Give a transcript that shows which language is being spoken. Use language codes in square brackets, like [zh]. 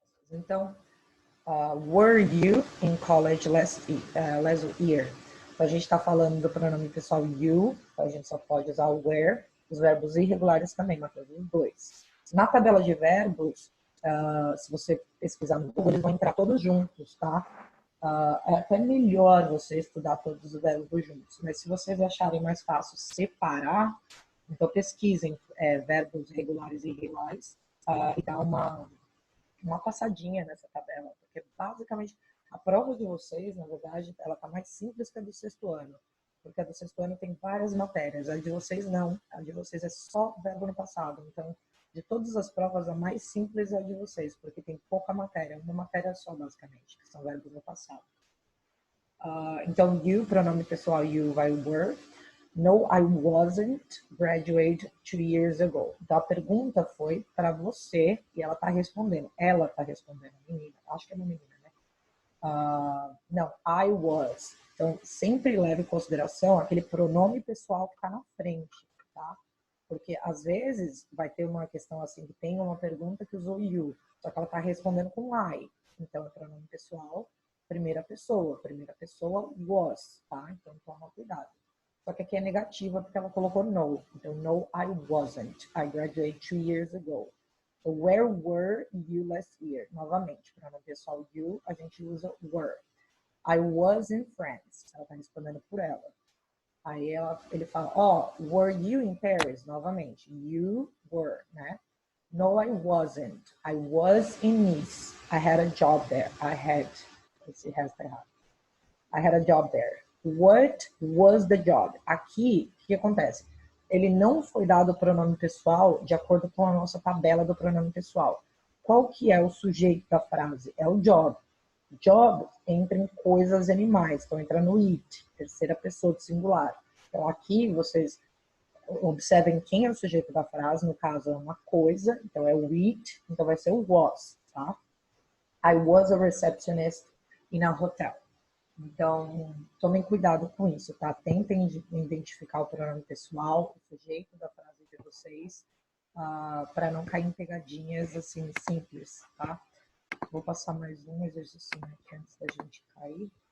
[en] Então, were you in college last year? [pt] Então, a gente está falando do pronome pessoal you, então a gente só pode usar o were, os verbos irregulares também, mas os dois. Na tabela de verbos, se você pesquisar no Google, eles vão entrar todos juntos, tá? É até melhor você estudar todos os verbos juntos, mas se vocês acharem mais fácil separar, então pesquisem verbos regulares e irregulares e dá uma passadinha nessa tabela, porque basicamente a prova de vocês, na verdade, ela está mais simples que a do sexto ano, porque a do sexto ano tem várias matérias, a de vocês não, a de vocês é só verbo no passado, então de todas as provas a mais simples é a de vocês, porque tem pouca matéria, uma matéria só basicamente, que são verbos no passado. Então, you, pronome pessoal, you vai were. [en] No, I wasn't graduate 2 years ago. [pt] Então, a pergunta foi para você e ela está respondendo. Ela está respondendo, menina. Acho que é uma menina, né? Não, [en] I was. [pt] Então, sempre leve em consideração aquele pronome pessoal que está na frente, tá? Porque, às vezes, vai ter uma questão assim, que tem uma pergunta que usou you, só que ela está respondendo com I. Então, é pronome pessoal, primeira pessoa was, tá? Então, toma cuidado. Só que aqui é negativa porque ela colocou no. [en] Então, no, I wasn't. I graduated 2 years ago. So, where were you last year? [pt] Novamente, pronome pessoal you, a gente usa were. [en] I was in France. [pt] Ela está respondendo por ela. Aí ele fala, [en] were you in Paris? Novamente, you were, né? No, I wasn't. I was in Nice. I had a job there. [pt] Esse resto tá errado. [en] I had a job there. What was the job? [pt] Aqui, o que acontece? Ele não foi dado o pronome pessoal de acordo com a nossa tabela do pronome pessoal. Qual que é o sujeito da frase? É o job. Job entra em coisas e animais, então entra no it, terceira pessoa do singular. Então aqui vocês observem quem é o sujeito da frase, no caso é uma coisa, então é o it, então vai ser o was, tá? [en] I was a receptionist in a hotel. [pt] Então, tomem cuidado com isso, tá? Tentem identificar o pronome pessoal, o sujeito da frase de vocês, para não cair em pegadinhas assim simples, tá? Vou passar mais um exercício aqui antes da gente cair.